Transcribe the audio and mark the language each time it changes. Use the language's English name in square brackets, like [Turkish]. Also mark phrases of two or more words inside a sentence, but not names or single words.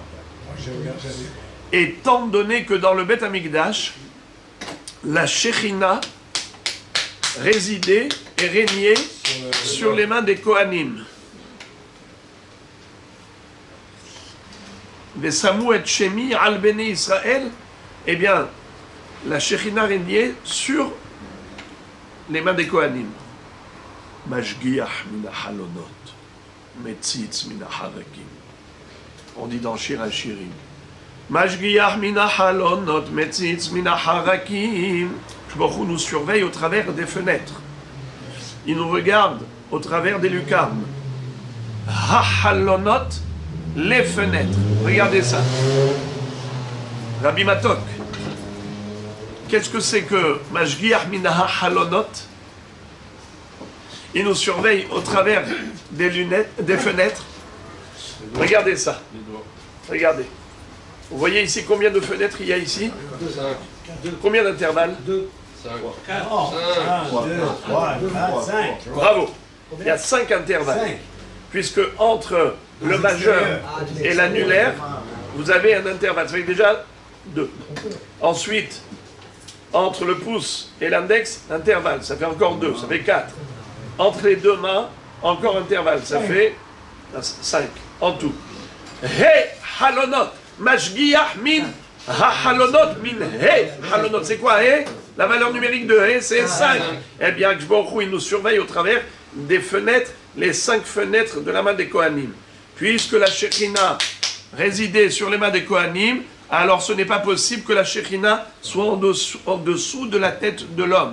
[French] Étant donné que dans le Bet Hamikdash, la Shechina résidait et régnait sur les mains des Kohanim. [Hebrew] ושמו את שמי על בני ישראל, [French] eh bien, la Shechina régnait sur les mains des Kohanim. [Hebrew] משגיח מן החלונות, מציץ מן החרכים. [French] On dit dans Shir HaShirim. [Hebrew] משגיח מן החלונות, מציץ מן החרכים. ברוך הוא [French] nous surveille au travers des fenêtres. Il nous regarde au travers des lucarnes. Ha-halonot, les fenêtres. Regardez ça. Rabbi Matok. Qu'est-ce que c'est que [Hebrew] משגיח מן החלונות? [French] Il nous surveille au travers des lunettes, des fenêtres. Regardez ça. Regardez. Vous voyez ici combien de fenêtres il y a ici? 2. Combien d'intervalles? 2. 5. 4. 1, 2, 3, 4, 5. Bravo. Il y a 5 intervalles. Puisque entre le majeur et l'annulaire, vous avez un intervalle. Ça fait déjà 2. Ensuite, entre le pouce et l'index, intervalle. Ça fait encore 2. Ça fait 4. Entre les deux mains, encore intervalle. Ça fait 5 en tout. [Hebrew] ה' חלונות. משגיח מן החלונות מן ה' חלונות. [French] C'est quoi he? La valeur numérique de he, c'est 5. Eh bien, [Hebrew] ברוך הוא, [French] il nous surveille au travers des fenêtres, les 5 fenêtres de la main des Kohanim. Puisque la Shekhinah résidait sur les mains des Kohanim, alors ce n'est pas possible que la Shekhinah soit en dessous de la tête de l'homme.